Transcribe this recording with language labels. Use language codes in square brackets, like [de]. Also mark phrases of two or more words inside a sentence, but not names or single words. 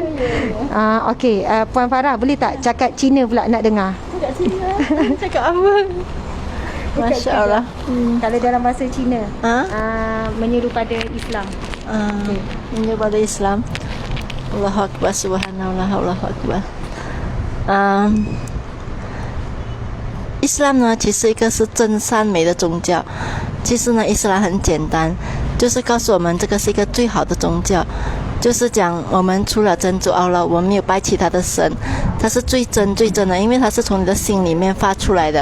[ms] Okey, Puan Farah boleh tak cakap Cina pula nak dengar? Cakap apa? [ar] ما شاء الله. [ms] Kalau dalam bahasa Cina, menyeru pada Islam. Menyeru pada Islam. [ar] الله أكبر، سبحان الله، الله أكبر. [zh] 伊斯兰呢，其实一个是真善美的宗教。其实呢，伊斯兰很简单，就是告诉我们这个是一个最好的宗教，就是讲我们除了真主Allah，我们没有拜其他的神，它是最真的，因为它是从你的心里面发出来的。